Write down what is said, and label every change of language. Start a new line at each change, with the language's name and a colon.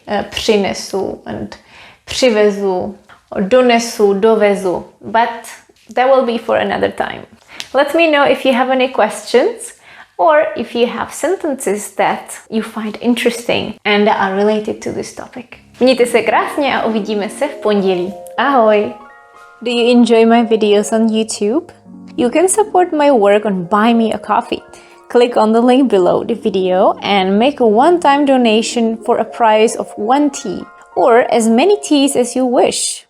Czech: Přinesu and přivezu. Donesu, dovezu.
English: But that will be for another time. Let me know if you have any questions, or if you have sentences that you find interesting and are related to this topic.
Czech: Mějte se krásně a uvidíme se v pondělí. Ahoj!
English: Do you enjoy my videos on YouTube? You can support my work on Buy Me a Coffee. Click on the link below the video and make a one-time donation for a price of 1 tea, or as many teas as you wish.